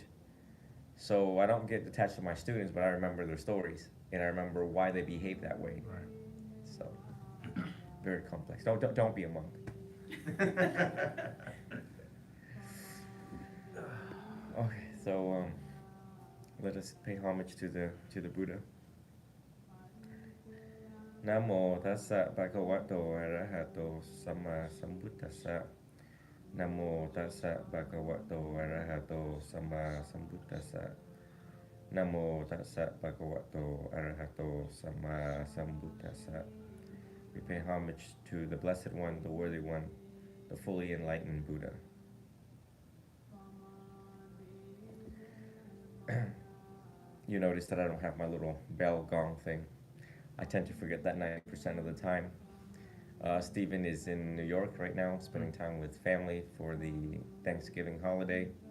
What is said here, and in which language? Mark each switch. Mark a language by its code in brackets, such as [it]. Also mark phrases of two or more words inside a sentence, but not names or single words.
[en] So I don't get attached to my students, but I remember their stories and I remember why they behave that way. Right. So very complex. Don't be a monk. Okay, so let us pay homage to the Buddha. [pi] Namo tassa bhagavato arahato sama sambuddhassa. Namo tassa bhagavato arahato sama sambuddhassa. Namo tassa bhagavato arahato sama sambuddhassa. [en] We pay homage to the Blessed One, the Worthy One, the fully enlightened Buddha. You notice that I don't have my little bell gong thing. I tend to forget that 90% of the time. Stephen is in New York right now, spending time with family for the Thanksgiving holiday.